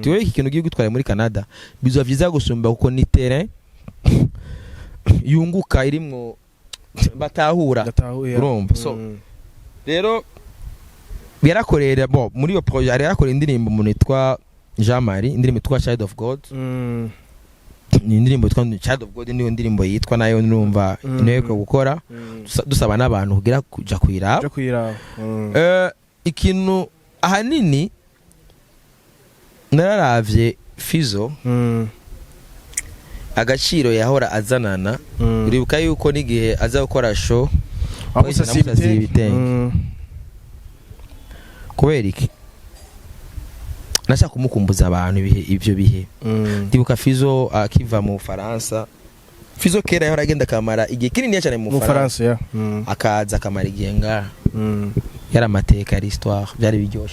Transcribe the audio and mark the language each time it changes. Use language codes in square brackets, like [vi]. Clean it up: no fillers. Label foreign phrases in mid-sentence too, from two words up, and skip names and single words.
[rn] ati wewe iki kintu giye gutwara muri Canada bizo vyiza gusumba kuko ni terrain yunguka irimwo batahura urumva so rero yarakorera bo muri yo projet yarakora indirimbo umuntu yitwa Jean Marie indirimbo yitwa [en] Child of God [rn] ni indirimbo yitwa [en] Child of God [rn] niyo ndirimbo yitwa nayo numva intego yo gukora dusaba n'abantu kugira kuja kwiraba ikintu ahanini nararavye Fizo agaciro yahora azanana uribuka yuko n'igihe aza gukora show amusasiye ibitenge kubera iki nashaka kumukumbuza abantu ivyo bihe ndibuka Fizo akiva mu Faransa Fizo kera yahora agenda kamara igihe kinini cyane mu Faransa akaza kamara igihe ngaha yari amateka yari histoire byari biryoshye